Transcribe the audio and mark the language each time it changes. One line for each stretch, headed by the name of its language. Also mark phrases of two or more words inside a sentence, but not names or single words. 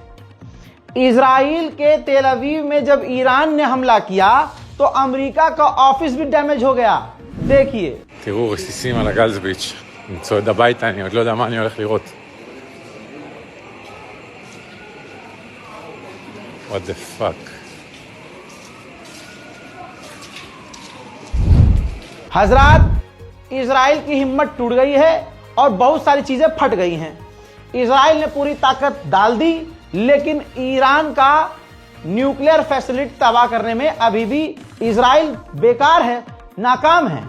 Hindi: इजराइल के तेल अवीव में जब ईरान ने हमला किया तो अमेरिका का ऑफिस भी डैमेज हो गया। देखिए,
Hebrew: תראו, רסיסים על הגלזביץ', אני צועד הביתה, אני עוד לא יודע מה אני הולך לראות.
English: What the fuck?
Hindi: हजरात, इजराइल की हिम्मत टूट गई है और बहुत सारी चीजें फट गई हैं। इजराइल ने पूरी ताकत डाल दी, लेकिन ईरान का
English: nuclear facility
Hindi: तबाह करने में अभी भी इजराइल बेकार है, नाकाम है।